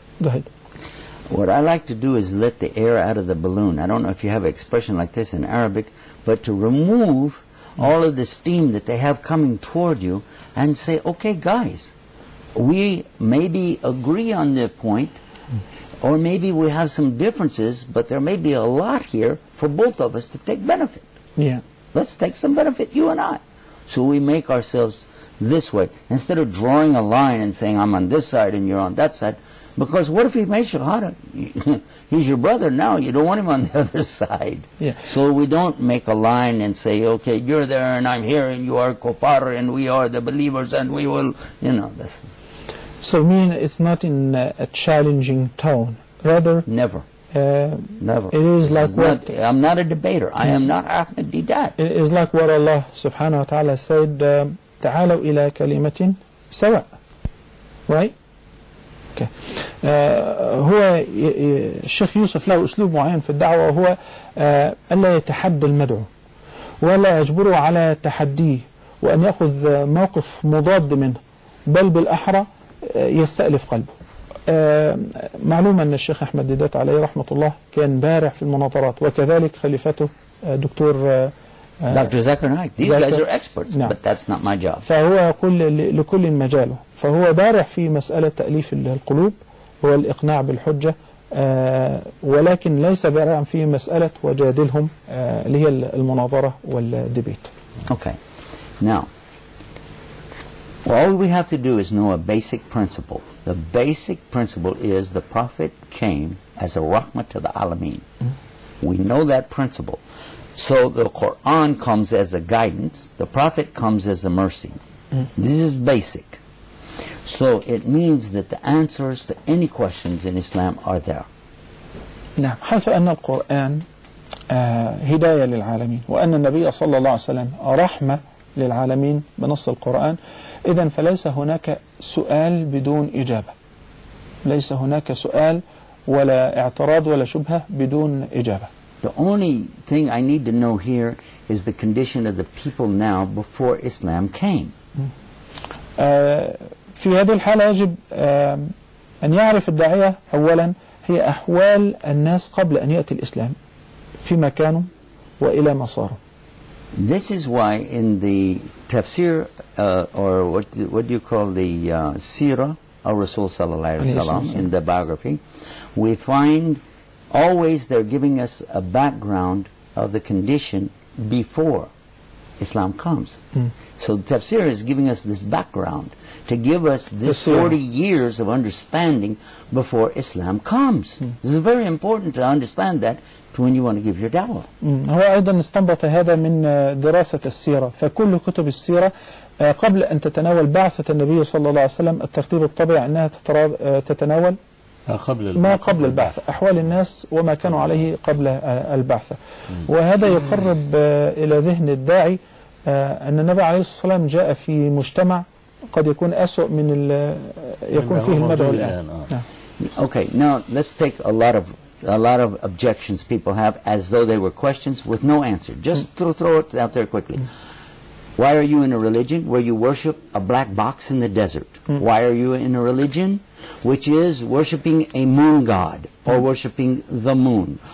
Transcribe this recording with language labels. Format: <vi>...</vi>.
<ar>جهد.</ar> <en>What I like to do is let the air out of the balloon. I don't know if you have an expression like this in Arabic, but to remove all of the steam that they have coming toward you and say, okay, guys, we maybe agree on the point, or maybe we have some differences, but there may be a lot here for both of us to take benefit. Yeah. Let's take some benefit, you and I. So we make ourselves this way. Instead of drawing a line and saying, I'm on this side and you're on that side, because what if he makes shahada? He's your brother now. You don't want him on the other side. Yeah. So we don't make a line and say, okay, you're there and I'm here and you are kuffar and we are the believers and we will, you know. This. So I mean it's not in a challenging tone. Rather? Never. Never. It is like what? I'm not a debater. I am not Ahmadidat. It is like what Allah subhanahu wa ta'ala said,</en> <ar>تعالوا إلى كلمة سواء.</ar> <en>Right?</en> <ar>هو الشيخ يوسف له أسلوب معين في الدعوة، وهو ألا يتحدى المدعو ولا يجبره على تحديه وأن يأخذ موقف مضاد منه، بل بالأحرى يستألف قلبه. معلوم أن الشيخ أحمد ديدات عليه رحمة الله كان بارع في المناظرات، وكذلك خليفته دكتور</ar> <en>Dr. Zakir Naik. These guys are experts. No. But that's not my job.</en> <ar>فهو يقول لكل مجاله، فهو بارع في مسألة تأليف القلوب والإقناع بالحجة، ولكن ليس بارعا في مسألة وجادلهم اللي هي المناظرة والديبيت.</ar> <en>Okay. Now, all we have to do is know a basic principle. The basic principle is the Prophet came as a rahmah to the alameen. We know that principle. So the Quran comes as a guidance. The Prophet comes as a mercy. This is basic. So it means that the answers to any questions in Islam are there.</en> <ar>نعم. حيث أن القرآن هداية للعالمين وأن النبي صلى الله عليه وسلم رحمة للعالمين بنص القرآن، إذن فليس هناك سؤال بدون إجابة. ليس هناك سؤال ولا اعتراض ولا شبهة بدون إجابة.</ar> <en>The only thing I need to know here is the condition of the people now before Islam came.</en> <ar>في هذه الحالة يجب أن يعرف الداعية أولا هي أحوال الناس قبل أن يأتي الإسلام. في مكانه وإلى مساره.</ar> <en>This is why in the tafsir or what do you call the sirah of Rasul sallallahu alayhi wa sallam, in the biography, we find always they're giving us a background of the condition before Islam comes. So the tafsir is giving us this background to give us this 40 years of understanding before Islam comes. This is very important to understand that when you want to give your da'wah.</en> <ar>هو أيضا استنبط هذا من دراسة السيرة. فكل كتب السيرة قبل أن تتناول بعثة النبي صلى الله عليه وسلم الترتيب الطبيعي أنها تتناول ما قبل البعثة، أحوال الناس وما كانوا عليه قبل البعثة. وهذا يقرب إلى ذهن الداعي أن النبي عليه الصلاة والسلام جاء في مجتمع قد يكون أسوأ من يكون فيه المدعو الآن.</ar> <en>Okay, now let's take a lot of objections people have as though they were questions with no answer. Just throw it out there quickly. Why are you in a religion where you worship a black box in the desert? Why are you in a religion which is worshiping a moon god or worshiping the moon?</en>